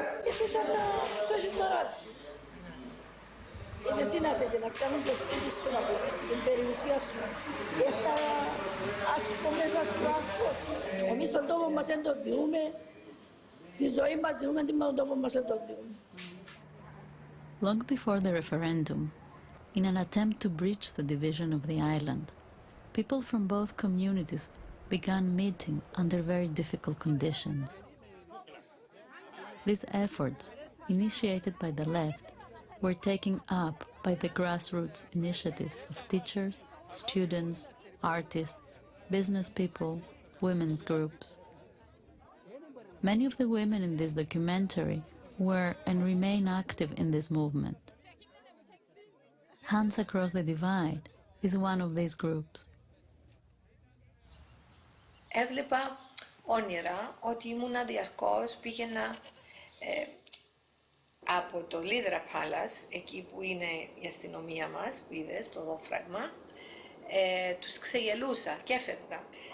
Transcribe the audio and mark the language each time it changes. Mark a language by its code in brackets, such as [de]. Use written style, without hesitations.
[el] Ίσως να σου έχει περάσει. Και εσύ να είσαι και να κάνουν το σπίτι σου, να πω, την περιουσία σου. Και στα άσχημα μέσα σου άγχος. Εμείς τον τόπο μας δεν τον διούμε. Τη ζωή μας διούμε, τον τόπο μας δεν τον διούμε. [en] Long before the referendum, in an attempt to breach the division of the island, people from both communities began meeting under very difficult conditions. These efforts, initiated by the left, were taken up by the grassroots initiatives of teachers, students, artists, business people, women's groups. Many of the women in this documentary were and remain active in this movement. Hands Across the Divide is one of these groups. [el] Έβλεπα όνειρα ότι ήμουνα διαρκώς, πήγαινα από το Λίδρα Palace, εκεί που είναι η αστυνομία μας, που είδες το δόφραγμα, τους ξεγελούσα και έφευγα.